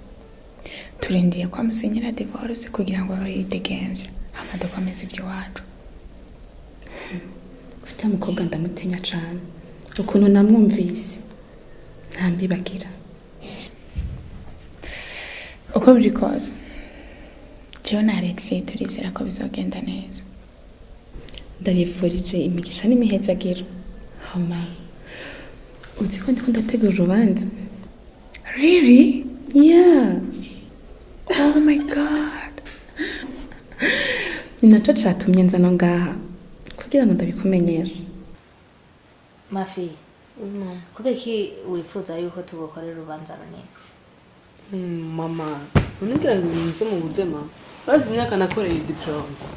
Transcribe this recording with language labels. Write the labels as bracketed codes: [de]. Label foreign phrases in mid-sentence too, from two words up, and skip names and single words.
[rn] Turindiye ko amusenyera divorce kugira ngo abayidegemvye hama dukomeze iby'iwacu. Ufite mukobwa ndamutinya cyane. Ukuntu namwumvise ntambibagira. Uko biri kose jewe na Alexei turizera ko bizogenda neza. Ndabifurije imigisha n'imihezagiro. Hama uzi ko ndiko ndategura urubanza. [en] Really? Yeah. Oh my god. [rn] Ni naco catumye nzano ngaha kugira ngo ndabikumenyesha. Mafi, kubeki wifuza yuko tugukorera urubanza runini? Mama, uningira ngo ibintu byo mu buzima. Urazi imyaka nakoreye diploma.